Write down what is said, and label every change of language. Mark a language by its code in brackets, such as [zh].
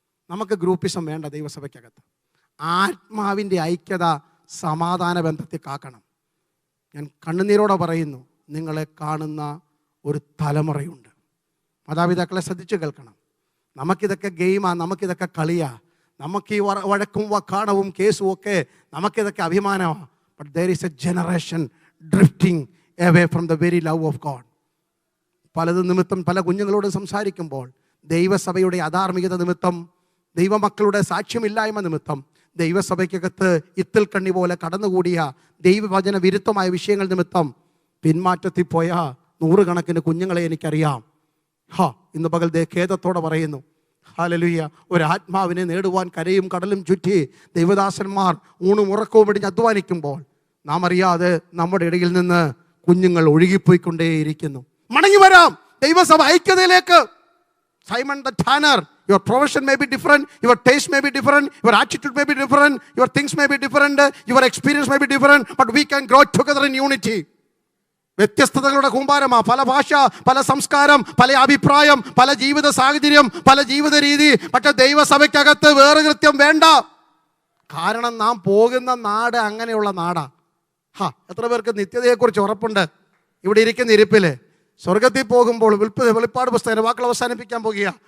[ml] നമുക്ക് ഗ്രൂപ്പിസം വേണ്ട ദൈവസഭയ്ക്കകത്ത്. ആത്മാവിൻ്റെ ഐക്യത സമാധാന ബന്ധത്തിൽ കാക്കണം. ഞാൻ കണ്ണുനീരോടെ പറയുന്നു, നിങ്ങളെ കാണുന്ന ഒരു തലമുറയുണ്ട്. മാതാപിതാക്കളെ ശ്രദ്ധിച്ചു കേൾക്കണം. നമുക്കിതൊക്കെ ഗെയിമാണ്, നമുക്കിതൊക്കെ കളിയാ, നമുക്ക് ഈ വഴക്കും വക്കാണവും കേസും ഒക്കെ നമുക്കിതൊക്കെ അഭിമാനമാണ്. [en] But there is a generation drifting away from the very love of God. [ml] പലത് നിമിത്തം പല കുഞ്ഞുങ്ങളോട് സംസാരിക്കുമ്പോൾ ദൈവസഭയുടെ അധാർമികത നിമിത്തം, ദൈവമക്കളുടെ സാക്ഷ്യമില്ലായ്മ നിമിത്തം, ദൈവസഭയ്ക്കകത്ത് ഇത്തിൽ കണ്ണി പോലെ കടന്നുകൂടിയ ദൈവവചന വിരുദ്ധമായ വിഷയങ്ങൾ നിമിത്തം പിന്മാറ്റത്തിൽ പോയ 100 കണക്കിന് കുഞ്ഞുങ്ങളെ എനിക്കറിയാം. ഇന്ന് പകൽ ഖേദത്തോടെ പറയുന്നു, ഹല്ലേലൂയ. ഒരാത്മാവിനെ നേടുവാൻ കരയും കടലും ചുറ്റി ദൈവദാസന്മാർ ഊണും ഉറക്കവും വെടിഞ്ഞ് അധ്വാനിക്കുമ്പോൾ നാം അറിയാതെ നമ്മുടെ ഇടയിൽ നിന്ന് കുഞ്ഞുങ്ങൾ ഒഴുകിപ്പോയിക്കൊണ്ടേയിരിക്കുന്നു. മടങ്ങി വരാം ദൈവസഭ ഐക്യതയിലേക്ക്. [en] Simon the tanner, your profession may be different, your taste may be different, your attitude may be different, your things may be different, your experience may be different, but we can grow together in unity. [ml] വ്യത്യസ്തതകളുടെ കൂമ്പാരമാ. പല ഭാഷ, പല സംസ്കാരം, പല അഭിപ്രായം, പല ജീവിത സാഹചര്യം, പല ജീവിത രീതി. പക്ഷെ ദൈവസഭയ്ക്കകത്ത് വേറെ കൃത്യം വേണ്ട. കാരണം നാം പോകുന്ന നാട് അങ്ങനെയുള്ള നാടാ. എത്ര പേർക്ക് നിത്യതയെക്കുറിച്ച് ഉറപ്പുണ്ട് ഇവിടെ ഇരിക്കുന്ന ഇരിപ്പില്? സ്വർഗത്തിൽ പോകുമ്പോൾ വെളിപ്പാട് പുസ്തകം വാക്കുകൾ അവസാനിപ്പിക്കാൻ പോകുക.